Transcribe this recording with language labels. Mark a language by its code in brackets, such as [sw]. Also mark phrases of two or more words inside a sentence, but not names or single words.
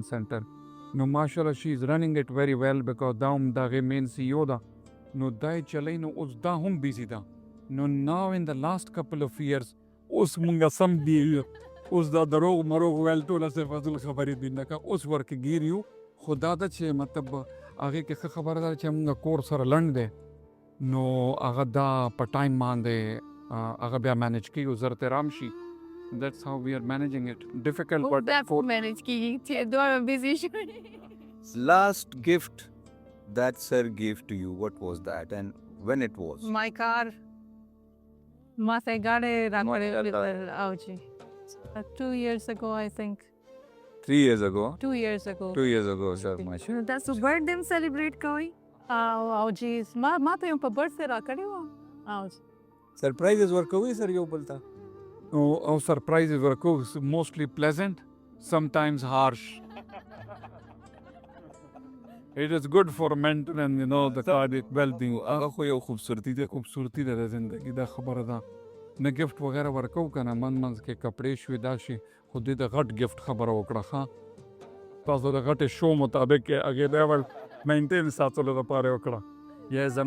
[ps] سنټر نو ماشاءالله [en] she is running at very well because [ps] دا هم دغه مین سی او ده نو دای چلی نو اوس دا هم بیزي ده نو [en] now in the last couple of years [ps] اوس مونږ سم دی اوس دا دروغ مروغ ویل ټوله صرف فضل خبرې دي نه که اوس ورکې ګیر یو خو دا ده چې مطلب هغې کې ښه خبره ده چې مونږ کور سره لنډ دی نو هغه دا په ټایم باندې هغه بیا مینج کیږي زر ته رام شي [en] That's how we are managing it. Difficult, but for manage [ps] کیږي چې دوه بيزي شي [en] last gift that sir gave to you what was that and when it was my car [ps] ما ته ګاډي راکړې او چې [en] 2 years ago I think 3 years ago 2 years ago sir mashallah [ps] تاسو [en] birthday celebrate [ps] کوئ او جی ما ته یو په برثډے راکړې و او سرپرایزز ورکوي سر یو بلتا [en] او surprises ورکو mostly pleasant sometimes harsh it is good for mental and the cardiac well-being [ps] هغه خو یو خوبصورتی ده د زندگی دا خبره ده نه گفت وغیرہ ورکو کنه منځ کې کپڑے شوي دا شي خو دې د غټ گفت خبره وکړه ښه تاسو د غټ شو مطابق هغې [en] level maintain [ps] ساتلو دپاره وکړه یا زما